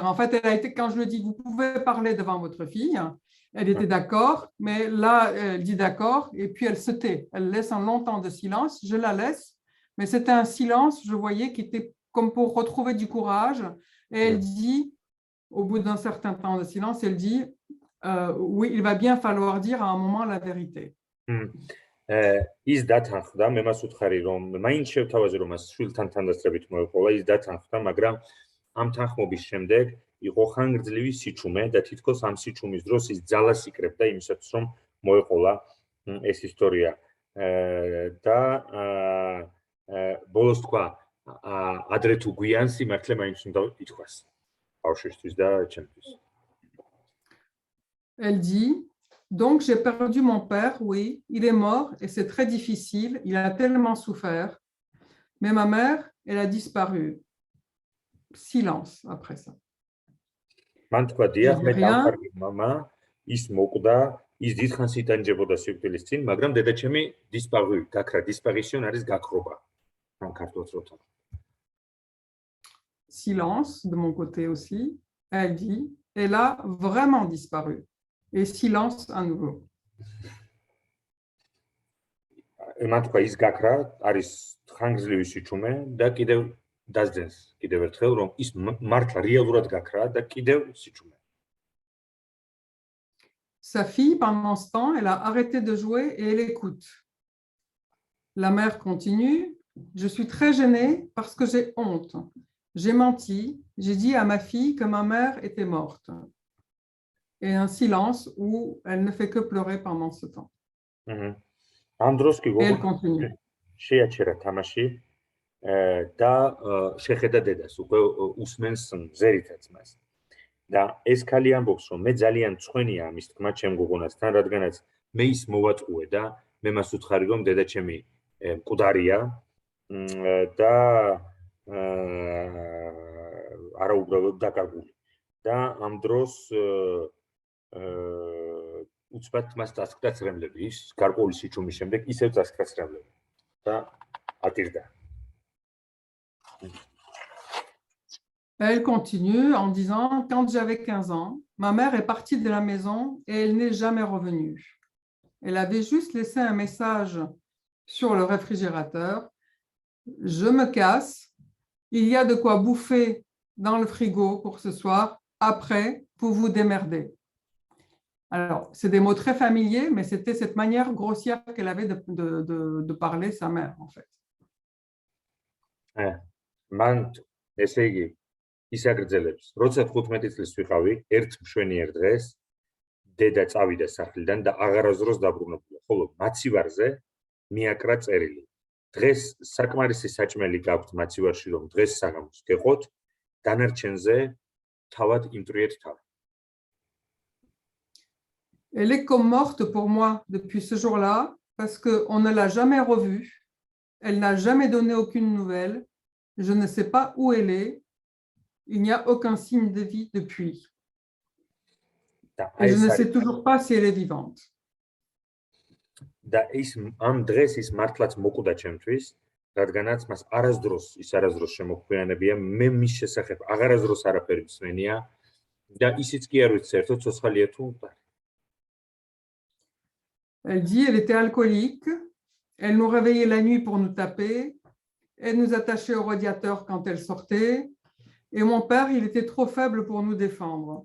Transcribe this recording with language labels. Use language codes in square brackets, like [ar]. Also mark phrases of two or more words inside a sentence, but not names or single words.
[fr] En fait, elle a été, quand je lui dis, vous pouvez parler devant votre fille, elle était d'accord, mais là, elle dit d'accord, et puis elle se tait. Elle laisse un long temps de silence, je la laisse, mais c'était un silence, je voyais, qui était comme pour retrouver du courage. Et elle dit, au bout d'un certain temps de silence, elle dit, oui, il va bien falloir dire à un moment la vérité. [ka] ის დათანხმდა, მე მას ვუთხარი რომ მაინც შევთავაზე რომ მას შვილთან თანდასწრებით მოეყოლა, ის დათანხმდა, მაგრამ ამ თანხმობის შემდეგ იყო ხანგრძლივი სიჩუმე და თითქოს ამ სიჩუმის დროს ის ძალას იკრებდა იმისათვის რომ მოეყოლა ეს ისტორია და ბოლოს თქვა ადრე თუ გვიან სიმართლე მაინც უნდა ითქვას ბავშვისთვის და ჩემთვის. [fr] Elle dit, donc j'ai perdu mon père, oui, il est mort et c'est très difficile, il a tellement souffert, mais ma mère, elle a disparu. Silence après ça. [ka] მან თქვა დიახ მე დავხარგე მამა ის მოკვდა ის დიდხანს იტანჯებოდა სიკვდილის წინ მაგრამ დედაჩემი disparu გაქრა disparition არის გაქრობა ამ ქართულს რო თქო. [fr] Silence de mon côté aussi. Elle dit, elle a vraiment disparu. Et silence à nouveau. [ka] მან თქვა ის გაქრა არის ხანგრძლივი სიჩუმე და კიდევ დასძენს კიდევ ერთხელ რომ ის მართლა რეალურად გაქრა და კიდევ სიჩუმე. [fr] Sa fille, pendant ce temps, elle a arrêté de jouer et elle écoute. La mère continue, je suis très gênée parce que j'ai honte. J'ai menti, j'ai dit à ma fille que ma mère était morte. Et un silence où elle ne fait que pleurer pendant ce temps. Et elle continue. [ka] შეაჩერა თამაში და შეხედა დედას უკვე უსმენს ზერითაც მას და ეს ქალი ამბობს რომ მე ძალიან მწვენია ამის თქმა ჩემ გოგონასთან რადგანაც მე ის მოვატყუე და მე მას უთხარი რომ დედაჩემი მკვდარია და არა უბრალოდ დაკარგული და ამ დროს უცბად მას დასკდა ცრემლები ის გარკვეული სიჩუმის შემდეგ ისევ დასკდა ცრემლები და ატირდა. [fr] Elle continue en disant, quand j'avais 15 ans, ma mère est partie de la maison et elle n'est jamais revenue. Elle avait juste laissé un message sur le réfrigérateur. Je me casse, il y a de quoi bouffer dans le frigo pour ce soir, après, pour vous démerder. Alors, c'est des mots très familiers, mais c'était cette manière grossière qu'elle avait de parler sa mère, en fait. [ka] მან ესე იგი ის აგრძელებს როცა 15 წლის ვიყავი ერთ მშვენიერ დღეს დედა წავიდა სახლიდან და აღარასდროს დაბრუნებულა ხოლო მაცივარზე მიაკრა წერილი დღეს საკმარისი საჭმელი გაქვთ მაცივარში რომ დღეს საღამოს გეყოთ დანარჩენზე თავად იმტრიეთ თავი. [fr] Elle est comme morte pour moi depuis ce jour-là parce qu'on ne l'a jamais revue. Elle n'a jamais donné aucune nouvelle. Je ne sais pas où elle est. Il n'y a aucun signe de vie depuis. Et je ne sais toujours pas si elle est vivante. [ka] და ის ამ დღეს ის მართლაც მოკვდა ჩემთვის, რადგანაც მას არასდროს შემოგვიანებია, მე მის შესახებ აღარასდროს არაფერი მსმენია და ისიც კი არ ვიცი საერთოდ ცოცხალია თუ მკვდარი. [fr] Elle dit elle était alcoolique, elle nous réveillait la nuit pour nous taper, elle nous attachait au radiateur quand elle sortait, et mon père, il était trop faible pour nous défendre.